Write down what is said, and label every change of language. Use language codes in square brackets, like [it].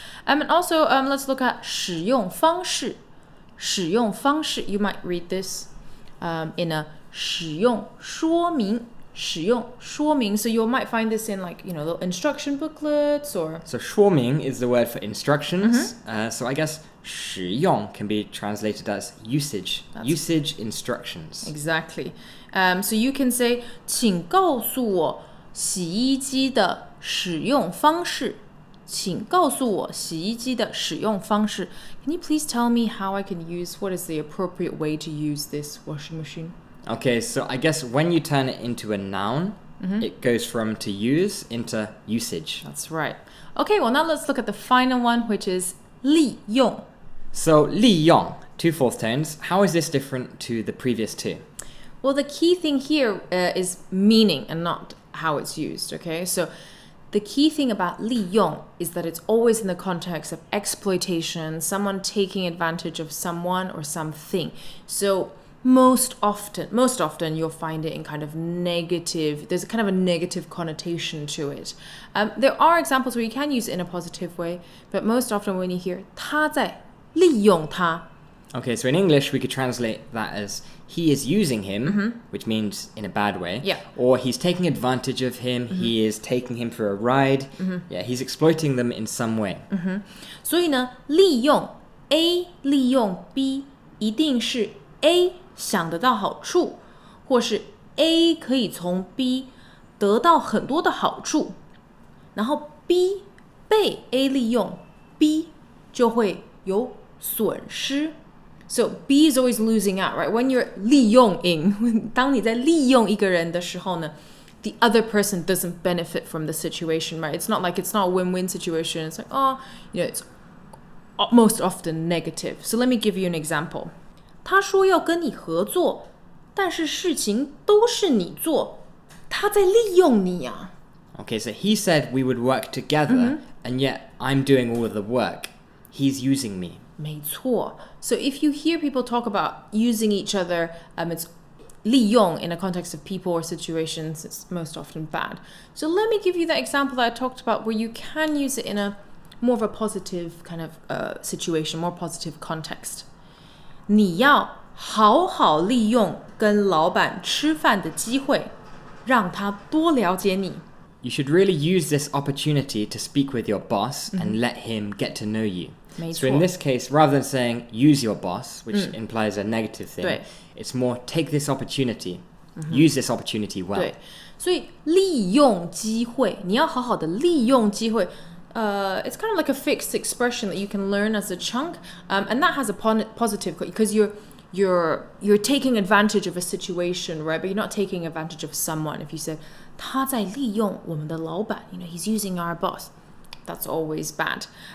[en] And also, let's look at 使用方式. 使用方式, you might read this in a 使用说明. 使用说明, so you might find this in like, little instruction booklets or... So 说明 is the word for instructions. So I guess 使用 can be translated as usage. Usage instructions. Exactly. So you can say [zh] 请告诉我洗衣机的使用方式. 请告诉我洗衣机的使用方式. [en] Can you please tell me how I can use, what is the appropriate way to use this washing machine? Okay, so I guess when you turn it into a noun, it goes from to use into usage. That's right. Okay, well now let's look at the final one, which is 利用. So 利用, 2 fourth tones. How is this different to the previous two? Well, the key thing here is meaning and not how it's used, okay? So the key thing about 利用 is that it's always in the context of exploitation, someone taking advantage of someone or something. So most often you'll find it in kind of negative, there's a kind of a negative connotation to it. There are examples where you can use it in a positive way, but most often when you hear [zh] 他在利用他. [en] Okay, so in English we could translate that as he is using him, which means in a bad way. Yeah. Or he's taking advantage of him, he is taking him for a ride. Yeah, he's exploiting them in some way. [zh] 所以呢，利用 A 利用 B 一定是 A 想得到好处，或是 A 可以从 B 得到很多的好处，然后 B 被 A 利用 ，B 就会有损失。 [en] So B is always losing out, right? When you're 利用ing, [zh] 当你在利用一个人的时候呢， [en] the other person doesn't benefit from the situation, right? It's not a win-win situation. It's like, it's most often negative. So let me give you an example. [zh] 他说要跟你合作，但是事情都是你做，他在利用你啊。 [en] Okay, so he said we would work together, and yet I'm doing all of the work. He's using me. [zh] 没错。 [en] So if you hear people talk about using each other, it's 利用 in a context of people or situations, it's most often bad. So let me give you that example that I talked about where you can use it in a more of a positive kind of situation, more positive context. [zh] 你要好好利用跟老板吃饭的机会，让他多了解你。 [en] You should really use this opportunity to speak with your boss and let him get to know you. [zh] 没错。 [en] So in this case, rather than saying use your boss, which implies a negative thing, [zh] 对。 [en] it's more take this opportunity, use this opportunity well. [zh] 对，所以利用机会，你要好好的利用机会。 [en] It's kind of like a fixed expression that you can learn as a chunk, and that has a positive because you're taking advantage of a situation, right? But you're not taking advantage of someone. If you said [zh] 他在利用我们的老板, [en] he's using our boss. That's always bad.